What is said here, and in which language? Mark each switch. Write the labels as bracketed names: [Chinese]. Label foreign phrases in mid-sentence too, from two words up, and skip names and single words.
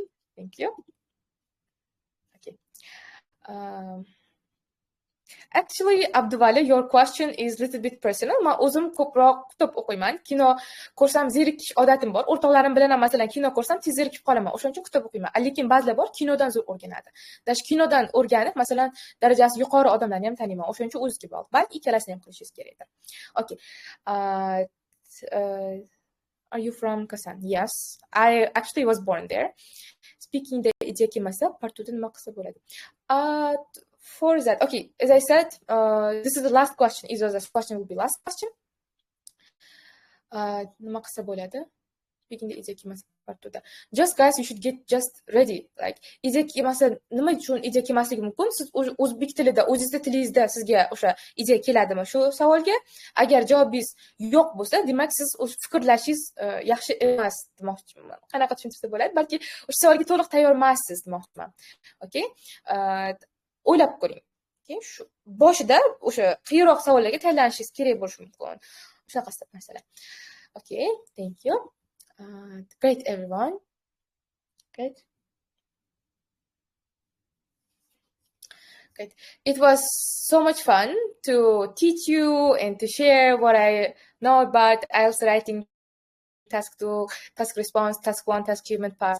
[English] Thank you. Okay. Actually, Abduvali, your question is a little bit personal. [Uzbek] Men o'zim ko'proq kitob o'qiyman. Kino ko'rsam zerikish odatim bor. O'rtoqlarim bilan ham masalan kino ko'rsam tez zerikib qolaman. O'shaning uchun kitob o'qiyman. Lekin ba'zilar bor, kinodan zo'r o'rganadi. Dash kinodan o'rganib, masalan, darajasi yuqori odamlarni ham taniyman. O'shaning uchun o'ziga bog'liq. Balki ikkalasini ham qilishingiz kerakdir. [English] Okay. Are you from Kasan? Yes. I actually was born there. Speaking the idea [Uzbek] kelmasa, partudan nima qilsa bo'ladi? [English] For that, okay, as I said, this is the last question. Either this question will be last question. [Uzbek] Nima qilsa bo'ladi? [English] Speaking the idea [Uzbek] kelmasa partuda. [English] Just guys, you should get just ready. [Uzbek] Like, idea kelmasa, nima uchun idea kelmasligi mumkin? Siz o'zbek tilida, o'zingizda tilingizda sizga o'sha idea keladimi shu savolga? Agar javobingiz yo'q bo'lsa, demak siz o'z fikrlashingiz yaxshi emas demoqchiman. Qanaqa tushuntirsa bo'ladi? Balki o'sha savolga to'liq tayyor emassiz demoqchiman. Okay? O'ylab ko'ring. Okay? Shu boshida o'sha qiyinroq savollarga tayyorlanishingiz kerak bo'lishi mumkin. Shunaqasi masalan. [English] Okay, thank you. Great, everyone. Great. Great. It was so much fun to teach you and to share what I know about IELTS writing, task 2, task response, task 1, task achievement path.